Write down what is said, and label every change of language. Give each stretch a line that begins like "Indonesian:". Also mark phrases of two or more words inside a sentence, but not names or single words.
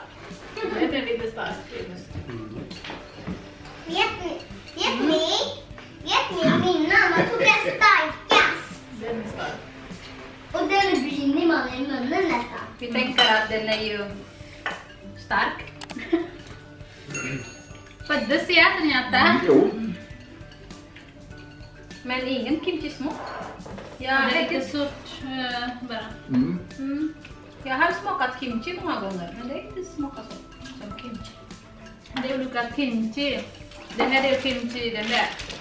Swedish: Det är lite starkt. Vet ni, min mamma tog den starkast. Den är stark. Och den brinner man i munnen nästan. Vi tänker att den är ju stark.
Indonesian: Pedas ya ternyata.
Swedish: Jo. Men ingen kimchi smak. Jag Det är vet lite inte. surt bara. Mm. Jag har smakat kimchi många gånger, men det är inte smakat som kimchi. Det är olika kimchi. Det här är kimchi, den där.